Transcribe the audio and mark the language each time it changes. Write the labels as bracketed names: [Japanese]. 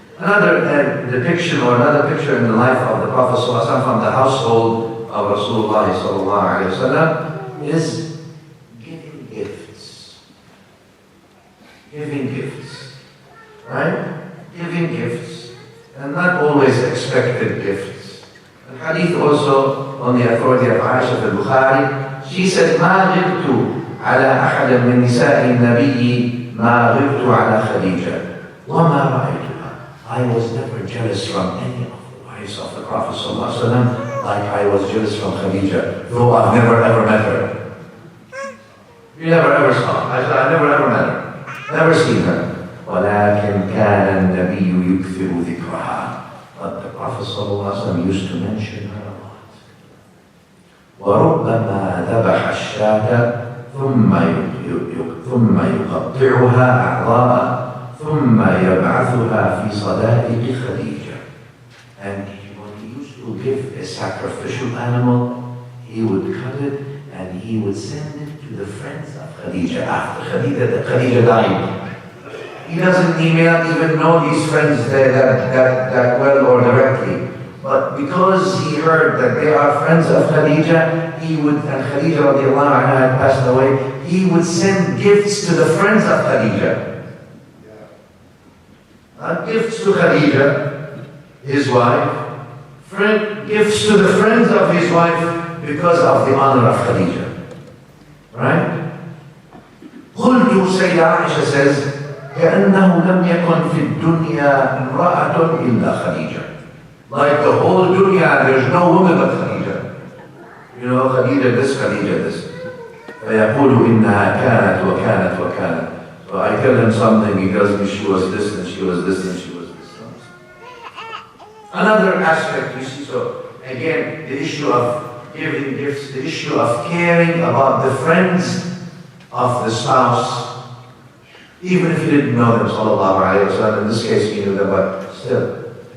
[English] Another depiction or another picture in the life of the Prophet ﷺ from the household of Rasulullah ﷺ is giving gifts. Giving gifts. Right? Giving gifts. And not always expected gifts. The hadith also on the authority of Aisha al-Bukhari, she said, [Arabic] ما غبت على أحد من نساء النبي ما غبت على خديجة وما رأيتها. [English] I was never jealous from any of the wives of the Prophet ﷺ like I was jealous from Khadija, though I've never ever met her. You never ever saw her. I said, I never ever met her. Never seen her. [Arabic] ولكن كان النبي يكثر ذكرها. [English] But the Prophet ﷺ used to mention her a lot. [Arabic] وربما ذبح الشاة ثم يقطعها أعضاء ثم يبعثها في صدائق خديجة. [English] And when he used to give a sacrificial animal, he would cut it and he would send it to the friends of Khadija after Khadija died. He may not even know these friends that well or directly. But because he heard that they are friends of Khadija, and Khadija radiallahu anha had passed away, he would send gifts to the friends of Khadija. Not gifts to Khadija, his wife, gifts to the friends of his wife because of the honor of Khadija. Right? [Arabic] قلت, [English] Sayyida Aisha says, [Arabic] كأنه لم يكن في الدنيا امرأة إلا خديجة. [English] Like the whole dunya, there's no woman but Khadija. Khadija this, Khadija this. [Arabic] فيقول إنها كانت وكانت وكانت. [English] So I tell him something, he tells me she was this and she was this and she was this. Another aspect you see, so again, the issue of giving gifts, the issue of caring about the friends of the spouse, even if you didn't know them, sallallahu alayhi wa sallam. In this case, you knew them, but still.